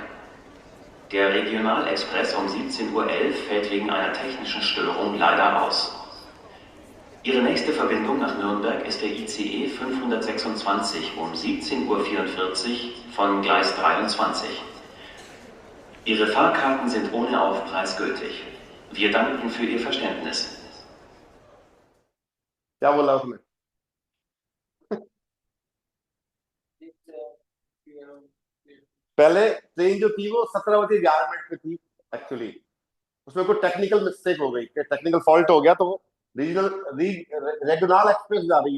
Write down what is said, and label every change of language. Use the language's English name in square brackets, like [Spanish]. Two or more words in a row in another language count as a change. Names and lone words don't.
[German] Der Regionalexpress um 17:11 Uhr fällt wegen einer technischen Störung leider aus. Ihre nächste Verbindung nach Nürnberg ist der ICE 526 um 17:44 Uhr von Gleis 23. Ihre Fahrkarten sind ohne Aufpreis gültig. Wir danken für Ihr Verständnis. [Hindi] क्या बोला उसने? पहले ट्रेन जो थी वो 17 बजे 11 मिनट पे थी एक्चुअली, उसमें कोई [English] technical mistake [Hindi] हो गई, [English] technical fault [Hindi] हो गया, तो वो [English] regular express [Hindi] जा रही है।